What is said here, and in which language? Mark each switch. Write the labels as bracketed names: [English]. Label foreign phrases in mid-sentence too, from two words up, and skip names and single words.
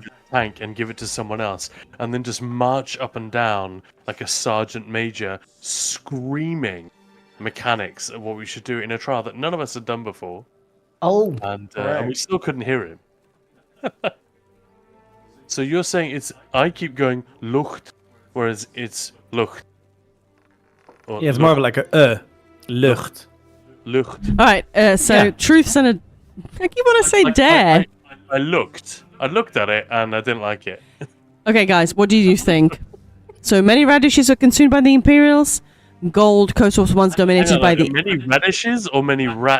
[English] in the tank and give it to someone else, and then just march up and down like a sergeant major, screaming mechanics of what we should do in a trial that none of us had done before, Oh, and we correct. still couldn't hear him. So you're saying it's I keep going Lucht, whereas it's Lucht. Or Yeah, it's more of like a Lucht. Lucht. all right. So Yeah. Truth's and a. I keep want to say Like, dare. I looked at it and I didn't like it. Okay, guys, what do you think? So many radishes were consumed by the Imperials. Gold Coast was once dominated by the many radishes or many rats.